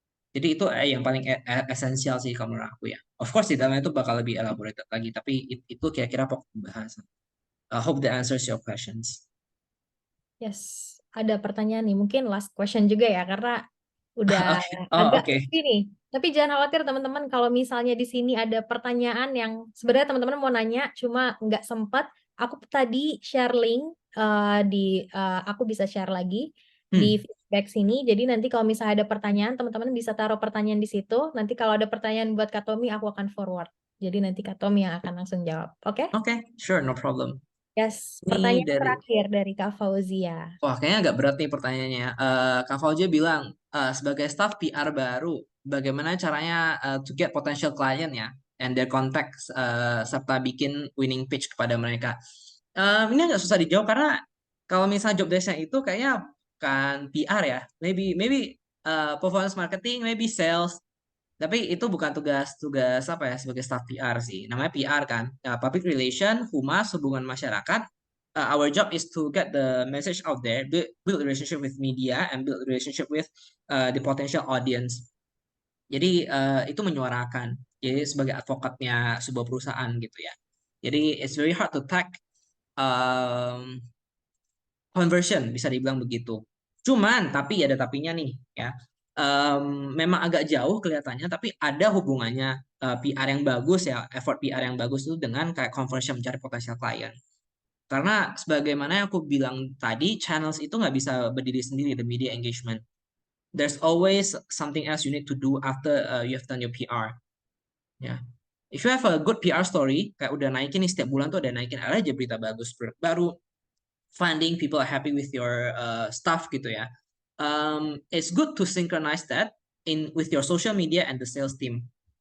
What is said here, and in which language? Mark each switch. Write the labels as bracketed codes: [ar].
[id] Jadi itu yang paling esensial sih kalau menurut aku ya. [en] Of course [id] di dalamnya itu bakal lebih elaborated lagi, tapi itu kira-kira pokok pembahasan. [en] I hope that answers your questions. [id] Yes, ada pertanyaan nih. Mungkin [en] last question [id] juga ya, karena udah Oke. Oh, agak oke. sepi nih. Tapi jangan khawatir teman-teman, kalau misalnya di sini ada pertanyaan yang sebenarnya teman-teman mau nanya, cuma nggak sempat. Aku tadi share link aku bisa share lagi di Hmm. feedback sini. Jadi nanti kalau misalnya ada pertanyaan, teman-teman bisa taruh pertanyaan di situ. Nanti kalau ada pertanyaan buat Kak Tommy, aku akan forward. Jadi nanti Kak Tommy yang akan langsung jawab. Oke? [en] Oke, sure, no problem. Yes, [id] Ini pertanyaan dari terakhir dari Kak Fauzia. Wah, kayaknya agak berat nih pertanyaannya. Kak Fauzi bilang, sebagai staff PR baru, bagaimana caranya [en] to get potential client [id] ya, [en] and their contacts, [id] serta bikin winning pitch kepada mereka. Ini agak susah dijawab karena kalau misalnya job desk-nya itu kayaknya kan PR ya, [en] maybe performance marketing, maybe sales, [id] tapi itu bukan tugas apa ya sebagai staff PR sih. Namanya PR kan, public relation, humas, hubungan masyarakat. [en] Our job is to get the message out there, build a relationship with media, and build a relationship with the potential audience. [id] Jadi itu menyuarakan. Jadi sebagai advokatnya sebuah perusahaan gitu ya. Jadi [en] it's very hard to track um, conversion, [id] bisa dibilang begitu. Cuman tapi ada tapinya nih ya. Memang agak jauh kelihatannya, tapi ada hubungannya PR yang bagus ya, effort PR yang bagus itu dengan kayak conversion mencari potensial klien. Karena sebagaimana yang aku bilang tadi, channels itu nggak bisa berdiri sendiri, [en] the media engagement. there's always something else you need to do after you have done your PR. [id] Ya, [en] if you have a good PR story, [id] kayak udah naikin nih setiap bulan tuh ada naikin ada aja berita bagus, produk baru, funding, [en] people are happy with your stuff [id] gitu ya. [en] It's good to synchronize that in with your social media and the sales team.